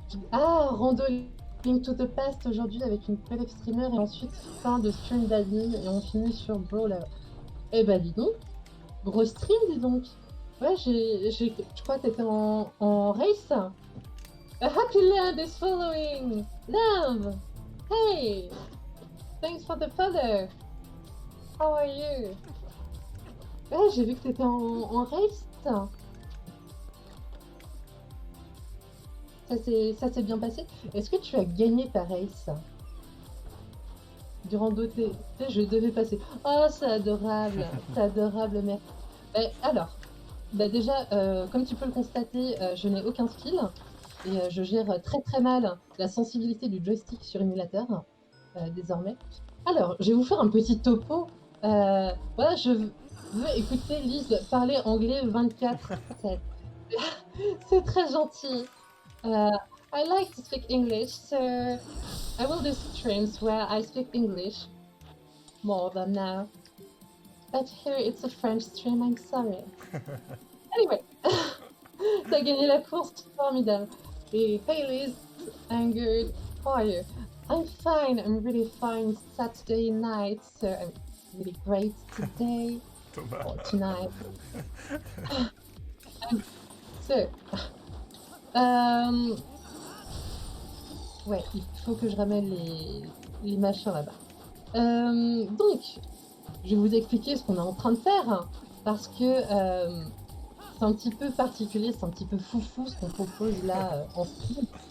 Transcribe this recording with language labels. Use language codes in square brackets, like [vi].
[fr] Ah, rando Link to the Past aujourd'hui avec une collègue streamer et ensuite fin de stream d'Ali et on finit sur Brawl. Eh bah dis donc, gros stream dis donc. Ouais, je crois que t'étais en race. [en] A happy land is following. Love. Hey. Thanks for the follow. How are you? [fr] Ouais, j'ai vu que t'étais en race. Ça s'est bien passé. Est-ce que tu as gagné ta race? Durant d'autres... Je devais passer. Oh, c'est adorable, mec. Alors, bah déjà, comme tu peux le constater, je n'ai aucun skill. Et je gère très très mal la sensibilité du joystick sur émulateur, désormais. Alors, je vais vous faire un petit topo. Voilà, je veux écouter Lise parler anglais 24/7. C'est très gentil. [en] I like to speak English, so I will do streams where I speak English more than now. But here it's a French stream, I'm sorry. Anyway, [fr] t'as gagné la course, formidable. [en] Et hey Liz, I'm good. How are you? I'm fine, I'm really fine. It's Saturday night, so I'm really great today. Thomas. Or tonight. [fr] So, ouais, il faut que je ramène les machins là-bas. Donc, je vais vous expliquer ce qu'on est en train de faire, parce que c'est un petit peu particulier, c'est un petit peu foufou ce qu'on propose là en stream.